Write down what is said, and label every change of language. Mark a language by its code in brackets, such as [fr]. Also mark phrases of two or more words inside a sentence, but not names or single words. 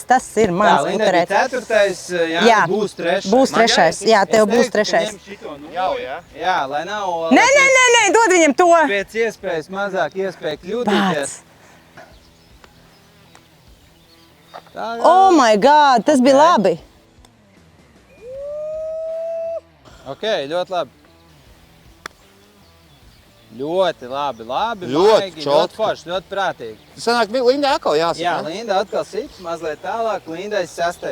[lv] Tā, Linda bija puterēt. 4. Jā, Jā, būs 3. būs trešais. Jā, tev Es būs teiktu, ka 3. ņem šito nūju. Jau, jā. Jā, lai nav Nē, dod viņam to. pēc iespējas mazāk iespēju kļūdīties. Bāc. [en] Oh my God, [lv] tas bija labi. Ok, ļoti labi. Ļoti labi, Ļoti maigi, čotki. ļoti forši, ļoti prātīgi. Sanāk, Linda atkal jāsaka. Jā, ne? Linda atkal sit, mazliet tālāk, Lindai 6.